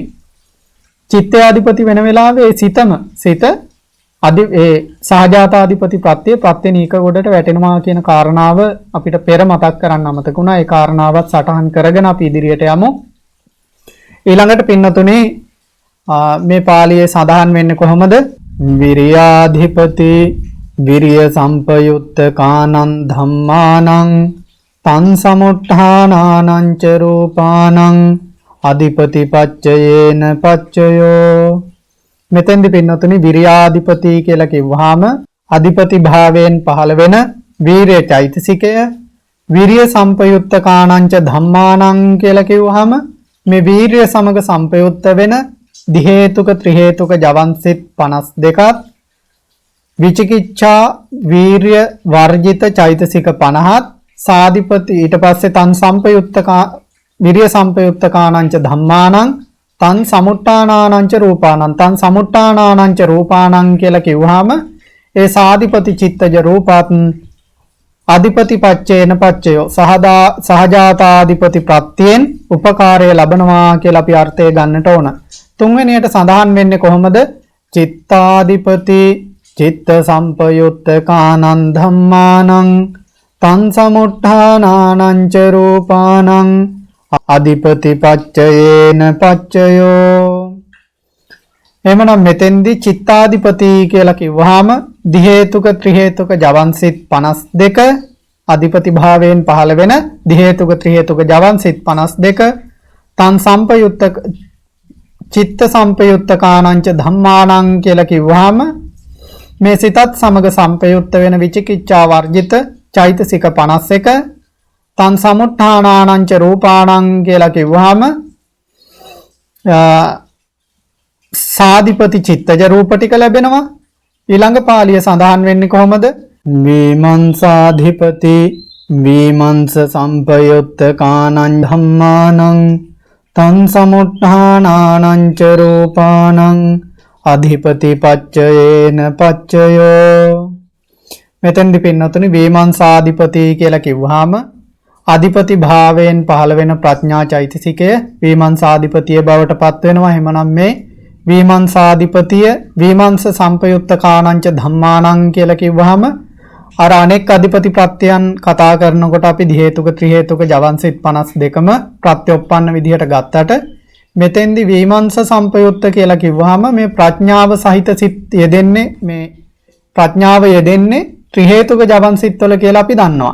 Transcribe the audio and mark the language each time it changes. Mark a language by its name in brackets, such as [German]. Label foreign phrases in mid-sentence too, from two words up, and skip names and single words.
[Sinhala] චිත්තේ අධිපති වෙන වෙලාවේ ඒ සිත ඒ සහජාතාධිපති ප්‍රත්‍ය නීක ගොඩට වැටෙනවා කියන කාරණාව අපිට පෙර මතක් කරන්න අමතක වුණා. ඒ කාරණාවත් සටහන් කරගෙන අපි ඉදිරියට යමු. ඊළඟට පින්නතුනේ මේ පාළියේ සඳහන් වෙන්නේ කොහොමද? [Pali] විරියාධිපති විරිය සම්පයුත්ත කානං ධම්මානං තං සමුට්ඨානානං ච රූපානං අධිපති පච්චයේන පච්චයෝ. [Sinhala] මෙතෙන්දි පින්නතුනි විරියාධිපති කියලා කිව්වහම අධිපති භාවයෙන් පහළ වෙන වීරිය චෛතසිකය, [Pali] විරිය සම්පයුත්ත කානං ච ධම්මානං [Sinhala] කියලා කිව්වහම මේ වීරිය සමග සම්පයුත්ත වෙන දි හේතුක ත්‍රි හේතුක ජවන්සිත 52ක්, විචිකිච්ඡා වීරිය වර්ජිත චෛතසික 50ක්, සාධිපති ඊට පස්සේ [Pali] තන් සම්පයුත්තකා විරිය සම්පයුත්තකානං ච ධම්මානං තන් සමුට්ඨානානං ච රූපානං තන් සමුට්ඨානානං ච රූපානං [Sinhala] කියලා කිව්වහම ඒ සාධිපති චිත්තජ රූපත් [Pali] අධිපති පච්චේන පච්චයෝ [Sinhala] සහජාතාධිපති ප්‍රත්‍යයෙන් උපකාරය ලබනවා කියලා අපි අර්ථය ගන්නට ඕන. තුන්වෙනියට සඳහන් වෙන්නේ කොහොමද? [Pali] චිත්තාධිපති චිත්ත සම්පයුත්ත කානං ධම්මානං තං සමුට්ඨානානං ච රූපානං අධිපති පච්චයේන පච්චයෝ. [Sinhala] එහෙමනම් මෙතෙන්දී චිත්තාධිපති කියලා කිව්වහම දි හේතුක ත්‍රි හේතුක ජවන්සිත 52 අධිපති භාවයෙන් පහළ වෙන දි හේතුක ත්‍රි හේතුක ජවන්සිත 52 [Pali] තන් සම්පයුත්ත චිත්ත සම්පයුත්ත කානං ච ධම්මානං [Sinhala] කියලා කිව්වහම මේ සිතත් සමග සම්පයුත්ත වෙන විචිකිච්ඡා වර්ජිත චෛතසික 51 [Pali] තන් සමුට්ඨානානං ච රූපානං [Sinhala] කියලා කිව්වහම සාධිපති චිත්තජ රූප ටික ලැබෙනවා. ඊළඟ පාළිය සඳහන් වෙන්නේ කොහොමද? [Pali] විමංසාධිපති විමංස සම්පයුත්ත කානං ධම්මානං තං සමුට්ඨානානං ච රූපානං අධිපති පච්චයේන පච්චයෝ. [Sinhala] මෙතෙන්දි පින්නතුනි විමංසාධිපති කියලා කිව්වහම අධිපති භාවයෙන් පහළ වෙන ප්‍රඥා චෛතසිකය විමංසාධිපතිය බවට පත් වෙනවා. එහෙමනම් මේ විමංසාධිපතිය [Pali] විමංශ සම්පයුත්ත කානං ච ධම්මානං [Sinhala] කියලා කිව්වහම අර අනෙක් අධිපති ප්‍රත්‍යයන් කතා කරනකොට අපි දි හේතුක ත්‍රි හේතුක ජවන්සිත 52ම ප්‍රත්‍යෝපන්න විදිහට ගත්තට මෙතෙන්දි [Pali] විමංශ සම්පයුත්ත [Sinhala] කියලා කිව්වහම මේ ප්‍රඥාව සහිත සිත් යෙදෙන්නේ මේ ප්‍රඥාව යෙදෙන්නේ ත්‍රි හේතුක ජවන්සිත වල කියලා අපි දන්නවා.